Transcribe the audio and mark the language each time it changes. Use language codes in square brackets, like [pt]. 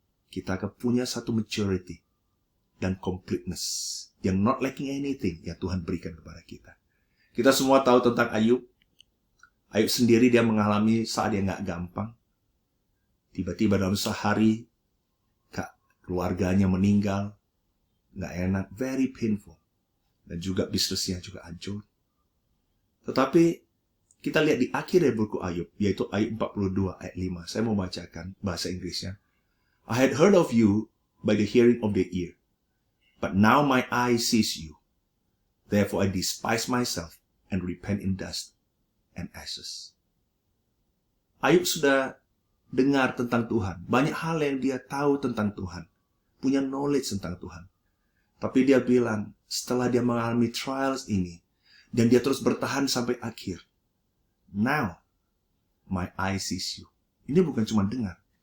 [id] Kita akan punya satu maturity dan completeness yang [en] not lacking anything [id] yang Tuhan berikan kepada kita. Kita semua tahu tentang Ayub. Ayub sendiri dia mengalami saat dia nggak gampang. Tiba-tiba dalam sehari, keluarganya meninggal. Nggak enak, [en] very painful. [id] Dan juga bisnisnya juga hancur. Tetapi kita lihat di akhir dari buku Ayub, yaitu Ayub 42 ayat 5. Saya mau bacakan bahasa Inggrisnya. [en] I had heard of you by the hearing of the ear, but now my eye sees you. Therefore I despise myself and repent in dust and ashes. [id] Ayub sudah dengar tentang Tuhan. Banyak hal yang dia tahu tentang Tuhan. Punya knowledge tentang Tuhan. Tapi dia bilang, setelah dia mengalami trials ini, dan dia terus bertahan sampai akhir, [en] now, my eye sees you. [id] Ini bukan cuma dengar.